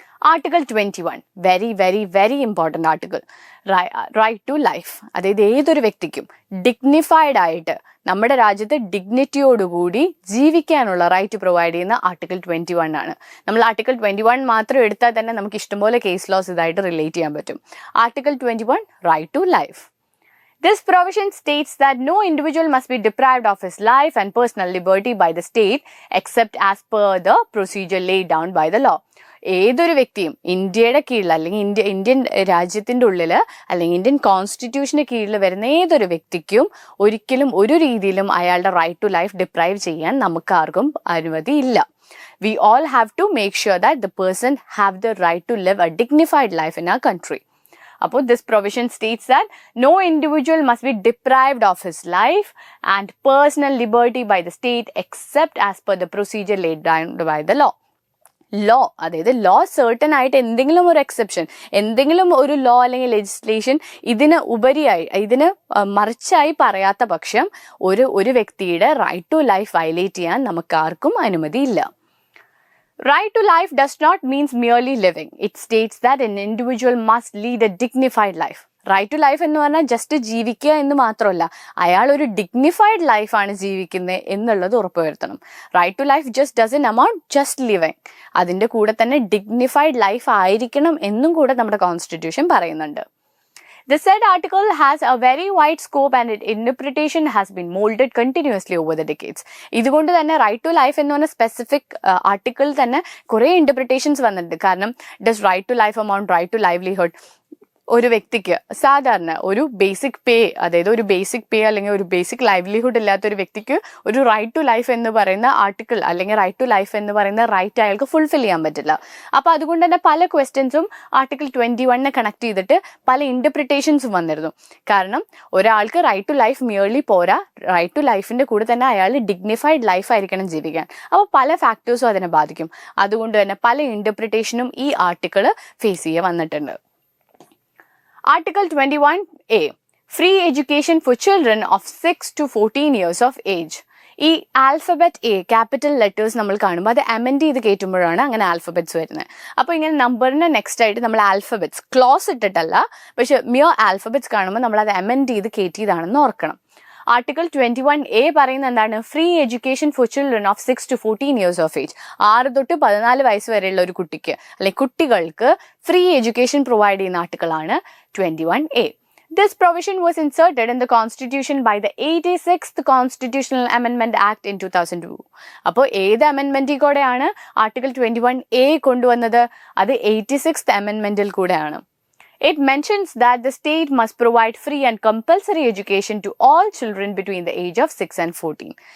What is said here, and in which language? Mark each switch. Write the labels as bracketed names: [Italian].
[English] Article 21 very very very important article. Right to life. [Malayalam] അതായത് ഏതൊരു വ്യക്തിക്കും ഡിഗ്നിഫൈഡ് ആയിട്ട് നമ്മുടെ രാജ്യത്ത് ഡിഗ്നിറ്റിയോടുകൂടി ജീവിക്കാനുള്ള റൈറ്റ് പ്രൊവൈഡ് ചെയ്യുന്ന ആർട്ടിക്കിൾ 21 ആണ്. നമ്മൾ ആർട്ടിക്കിൾ 21 മാത്രം എടുത്താൽ തന്നെ നമുക്ക് ഇഷ്ടംപോലെ കേസ് ലോസ് ഇതായിട്ട് റിലേറ്റ് ചെയ്യാൻ പറ്റും. [English] Article 21 right to life. This provision states that no individual must be deprived of his life and personal liberty by the state except as per the procedure laid down by the law. [Malayalam] ഏതൊരു വ്യക്തിയും ഇന്ത്യയുടെ കീഴിൽ അല്ലെങ്കിൽ Indian രാജ്യത്തിന്റെ ഉള്ളിൽ അല്ലെങ്കിൽ Indian കോൺസ്റ്റിറ്റ്യൂഷന് കീഴിൽ വരുന്ന ഏതൊരു വ്യക്തിക്കും ഒരിക്കലും ഒരു രീതിയിലും അയാളുടെ റൈറ്റ് ടു ലൈഫ് ഡിപ്രൈവ് ചെയ്യാൻ നമുക്ക് ആർക്കും അനുമതിയില്ല. [English] We all have to make sure that the person have the right to live a dignified life in our country. അപ്പോൾ this provision states that no individual must be deprived of his life and personal liberty by the state except as per the procedure laid down by the law. [Malayalam] അതായത് law certain ആയിട്ട് എന്തെങ്കിലും ഒരു exception, എന്തെങ്കിലും ഒരു law അല്ലെങ്കിൽ legislation ഇതിന് മറിച്ചായി പറയാത്ത പക്ഷം ഒരു വ്യക്തിയുടെ റൈറ്റ് ടു ലൈഫ് വയലേറ്റ് ചെയ്യാൻ നമുക്ക് ആർക്കും അനുമതിയില്ല. [English] Right to life does not mean merely living. It states that an individual must lead a dignified life. [Malayalam] Right to life എന്ന് പറഞ്ഞാൽ ജസ്റ്റ് ജീവിക്കുക എന്ന് മാത്രമല്ല, അയാൾ ഒരു ഡിഗ്നിഫൈഡ് ലൈഫാണ് ജീവിക്കുന്നത് എന്നുള്ളത് ഉറപ്പുവരുത്തണം. [English] Right to life just doesn't amount just living. [Malayalam] അതിൻ്റെ കൂടെ തന്നെ ഡിഗ്നിഫൈഡ് ലൈഫ് ആയിരിക്കണം എന്നും കൂടെ നമ്മുടെ കോൺസ്റ്റിറ്റ്യൂഷൻ പറയുന്നുണ്ട്. [English] The said article has a very wide scope and its interpretation has been molded continuously over the decades. [Malayalam] ഇതുകൊണ്ട് തന്നെ റൈറ്റ് ടു ലൈഫ് എന്ന് പറഞ്ഞ സ്പെസിഫിക് ആർട്ടിക്കിൾ തന്നെ കുറേ ഇന്റർപ്രിട്ടേഷൻസ് വന്നിട്ടുണ്ട്. കാരണം [English] Does right to life amount right to livelihood? [Malayalam] ഒരു വ്യക്തിക്ക് സാധാരണ ഒരു ബേസിക് പേ, അതായത് ഒരു ബേസിക് പേ അല്ലെങ്കിൽ ഒരു ബേസിക് ലൈവ്ലിഹുഡ് ഇല്ലാത്ത ഒരു വ്യക്തിക്ക് ഒരു റൈറ്റ് ടു ലൈഫ് എന്ന് പറയുന്ന ആർട്ടിക്കിൾ അല്ലെങ്കിൽ റൈറ്റ് ടു ലൈഫ് എന്ന് പറയുന്ന റൈറ്റ് അയാൾക്ക് ഫുൾഫിൽ ചെയ്യാൻ പറ്റില്ല. അപ്പോൾ അതുകൊണ്ട് തന്നെ പല ക്വസ്റ്റ്യൻസും ആർട്ടിക്കിൾ 21 കണക്ട് ചെയ്തിട്ട് പല ഇന്റർപ്രിട്ടേഷൻസും വന്നിരുന്നു. കാരണം ഒരാൾക്ക് റൈറ്റ് ടു ലൈഫ് മിയർലി പോരാ, റൈറ്റ് ടു ലൈഫിന്റെ കൂടെ തന്നെ അയാൾ ഡിഗ്നിഫൈഡ് ലൈഫ് ആയിരിക്കണം ജീവിക്കാൻ. അപ്പോൾ പല ഫാക്ടേഴ്സും അതിനെ ബാധിക്കും. അതുകൊണ്ട് തന്നെ പല ഇന്റർപ്രിട്ടേഷനും ഈ ആർട്ടിക്കിൾ ഫേസ് ചെയ്യാൻ വന്നിട്ടുണ്ട്. [English] Article 21A. Free education for children of 6 to 14 years of age. [Malayalam] ഈ ആൽഫബറ്റ് എ ക്യാപിറ്റൽ ലെറ്റേഴ്സ് നമ്മൾ കാണുമ്പോൾ അത് അമെൻഡ് ചെയ്ത് കയറ്റുമ്പോഴാണ് അങ്ങനെ ആൽഫബറ്റ്സ് വരുന്നത്. അപ്പോൾ ഇങ്ങനെ നമ്പറിന് നെക്സ്റ്റ് ആയിട്ട് നമ്മൾ ആൽഫബറ്റ്സ് ക്ലോസ് ഇട്ടിട്ടല്ല, പക്ഷെ മിയർ ആൽഫബറ്റ്സ് കാണുമ്പോൾ നമ്മൾ അത് അമെൻഡ് ചെയ്ത് കയറ്റിയതാണെന്ന് ഓർക്കണം. [English] article 21A [Malayalam] പറയുന്നത് എന്താണ്? [English] Free education for children of 6 to 14 years of age. [Malayalam] 6 തൊട്ട് 14 വയസ്സ് വരെയുള്ള ഒരു കുട്ടിക്ക് അല്ലെങ്കിൽ കുട്ടികൾക്ക് ഫ്രീ എഡ്യൂക്കേഷൻ പ്രൊവൈഡ് ചെയ്യുന്ന ആർട്ടിക്കിളാണ് 21A. [English] This provision was inserted in the Constitution by the 86th Constitutional Amendment Act in 2002. [Malayalam] അപ്പോൾ ഏത് അമെൻമെന്റിൽ കൂടെയാണ് ആർട്ടിക്കിൾ 21A കൊണ്ടുവന്നത്? അത് 86th അമെൻമെന്റിൽ കൂടെയാണ്. [English] It mentions that the state must provide free and compulsory education to all children between the age of 6 and 14.